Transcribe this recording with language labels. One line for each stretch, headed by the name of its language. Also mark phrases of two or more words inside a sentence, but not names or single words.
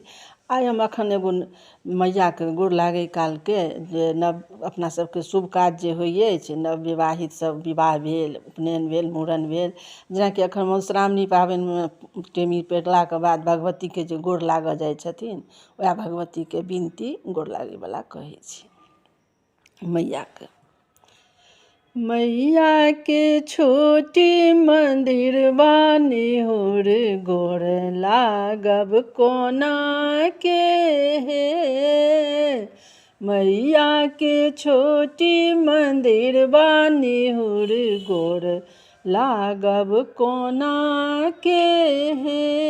Maithili: आइ हम अखन एगो मैया के गोर लागै काल के जे नव अपना सबके शुभ काज जे होइ अछि, नव विवाहित सब विवाह भेल, उपनयन भेल, मूड़न भेल, जेनाकि अखन मधुश्रावणी पाबनि में टेमी पेरला के बाद भगवती के जे गोर लागऽ जाइ छथिन, वएह भगवती के बिनती गोर लागै वाला कहै छी। मैया के मैया के छोटी मंदिरवा निहुर गोर लागब कोना के हे। मैया के छोटी मंदिरवा निहुर गोर लागब कोना के हे।